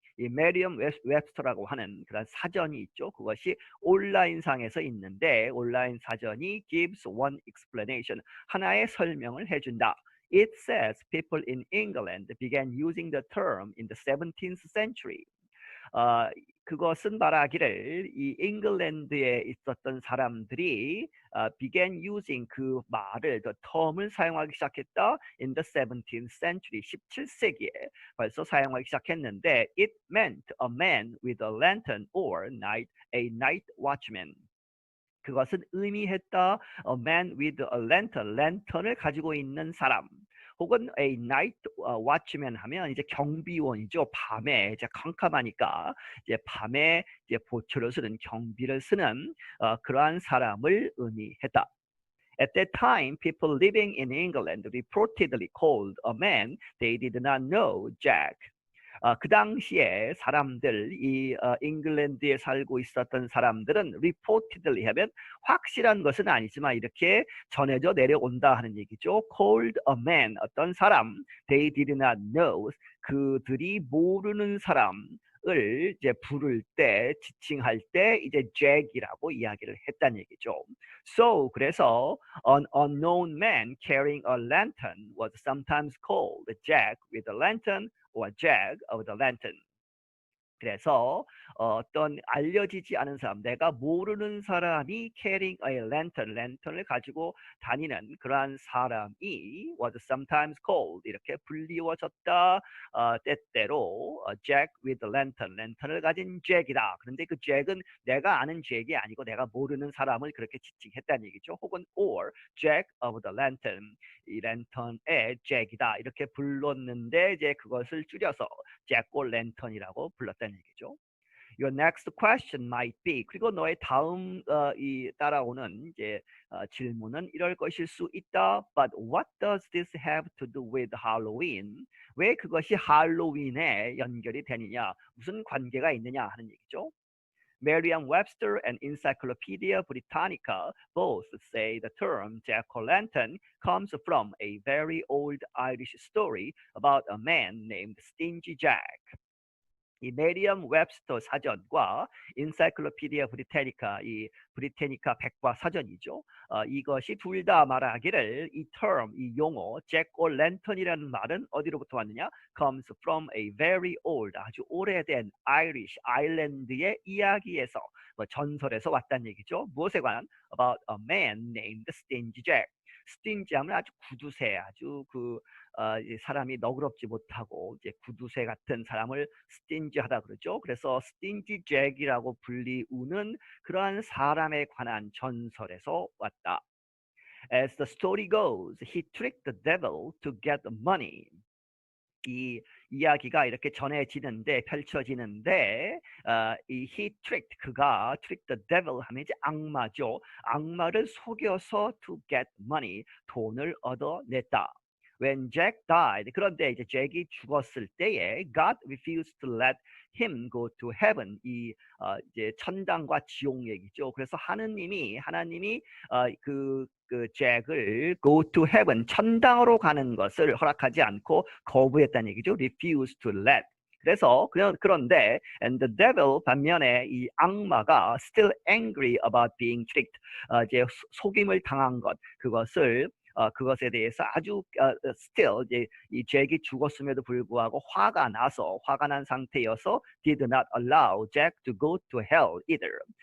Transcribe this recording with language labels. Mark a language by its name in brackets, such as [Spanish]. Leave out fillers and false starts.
[Korean] 이 메리엄-웹스터라고 하는 그런 사전이 있죠. 그것이 온라인상에서 있는데 온라인 사전이 [English] gives one explanation. [Korean] 하나의 설명을 해준다. [English] It says people in England began using the term in the 17th century. [Korean] 그것은 말하기를 이 잉글랜드에 있었던 사람들이 [English] began using 그 말을 the term을 [Korean] 사용하기 시작했다 [English] in the 17th century [Korean] 17세기에 벌써 사용하기 시작했는데 [English] it meant a man with a lantern or a night watchman. [Korean] 그것은 의미했다 [English] a man with a lantern, [Korean] 랜턴을 가지고 있는 사람. 혹은 [English] a night watchman [Korean] 하면 이제 경비원이죠. 밤에 이제 캄캄하니까 이제 밤에 이제 보초를 쓰는 경비를 쓰는 그러한 사람을 의미했다. [English] At that time, people living in England reportedly called a man they did not know Jack. [Korean] 그 당시에 사람들 이 잉글랜드에 살고 있었던 사람들은 reportedly 하면 확실한 것은 아니지만 이렇게 전해져 내려온다 하는 얘기죠. [English] called a man [Korean] 어떤 사람 [English] they did not know [Korean] 그들이 모르는 사람을 이제 부를 때 지칭할 때 이제 Jack이라고 이야기를 했다는 얘기죠. [English] So [Korean] 그래서 [English] an unknown man carrying a lantern was sometimes called Jack with a lantern or Jack of the lantern. [Korean] 그래서 어떤 알려지지 않은 사람, 내가 모르는 사람이 [English] carrying a lantern, [Korean] 랜턴을 가지고 다니는 그러한 사람이 [English] was sometimes called [Korean] 이렇게 불리워졌다. 때때로 [English] Jack with the lantern, [Korean] 랜턴을 가진 잭이다. 그런데 그 잭은 내가 아는 잭이 아니고 내가 모르는 사람을 그렇게 지칭했다는 얘기죠. 혹은 [English] or Jack of the lantern, [Korean] 이 랜턴의 잭이다 이렇게 불렀는데 이제 그것을 줄여서 잭 오 랜턴이라고 불렀다는 얘기죠. [English] Your next question might be [Korean] 그리고 너의 다음 이 따라오는 이제 질문은 이럴 것일 수 있다. [English] But what does this have to do with Halloween? [Korean] 왜 그것이 할로윈에 연결이 되느냐? 무슨 관계가 있느냐 하는 얘기죠. [English] Merriam-Webster and Encyclopedia Britannica both say the term jack-o'-lantern comes from a very old Irish story about a man named Stingy Jack. [Korean] 이 메리엄 웹스터 사전과 인사이클로피디아 브리테니카, 이 브리테니카 백과 사전이죠. 이것이 둘 다 말하기를 이 term, 이 용어 잭 오 랜턴이라는 말은 어디로부터 왔느냐? [English] comes from a very old, [Korean] 아주 오래된 Irish 아일랜드의 이야기에서, 전설에서 왔다는 얘기죠. 무엇에 관한? [English] About a man named Stingy Jack. [Korean] 스팅지 하면 아주 구두쇠, 아주 사람이 너그럽지 못하고 이제 구두쇠 같은 사람을 스팅지하다 그러죠. 그래서 스팅지 잭이라고 불리우는 그러한 사람에 관한 전설에서 왔다. [English] As the story goes, he tricked the devil to get the money. [Korean] 이 이야기가 이렇게 전해지는데 펼쳐지는데 이 [English] he tricked [Korean] 그가 [English] tricked the devil [Korean] 하면 이제 악마죠. 악마를 속여서 [English] to get money [Korean] 돈을 얻어냈다. [English] When Jack died [Korean] 그런데 이제 잭이 죽었을 때에 [English] God refused to let him go to heaven [Korean] 이 이제 천당과 지옥 얘기죠. 그래서 하나님이 그 잭을 [English] go to heaven [Korean] 천당으로 가는 것을 허락하지 않고 거부했다는 얘기죠. [English] refuse to let. [Korean] 그래서 그런데 [English] and the devil [Korean] 반면에 이 악마가 [English] still angry about being tricked [Korean] 이제 속임을 당한 것 그것을 그것에 대해서 아주 still 이제 이 잭이 죽었음에도 불구하고 화가 난 상태여서 [English] did not allow Jack to go to hell either.